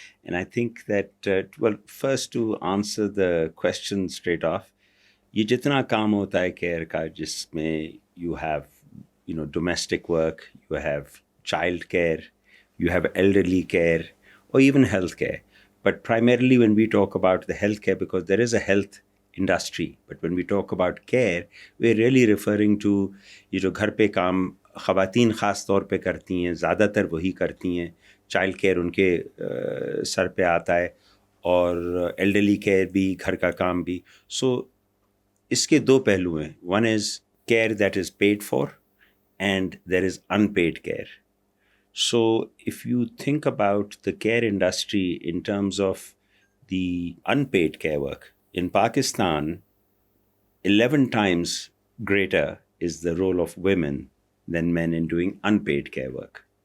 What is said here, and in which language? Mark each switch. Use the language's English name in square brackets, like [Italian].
[English] And I think that, first to answer the question straight off, [Hindi] ye jitna kaam hota hai care ka, jisme [English] you have, domestic work, you have childcare, you have elderly care, or even healthcare. But primarily when we talk about the healthcare, because there is a health industry, but when we talk about care, we're really referring to [Hindi] ये जो घर पे काम ख़वातीन ख़ास तौर पे करती हैं, ज़्यादातर वही करती हैं. चाइल्ड केयर उनके सर पे आता है, और एल्डरली केयर भी, घर का काम भी. सो इसके दो पहलू हैं. [English] One is care that is paid for and there is unpaid care. So if you think about the care industry in terms of the unpaid care work, in Pakistan, 11 times greater is the role of women than men in doing unpaid care work.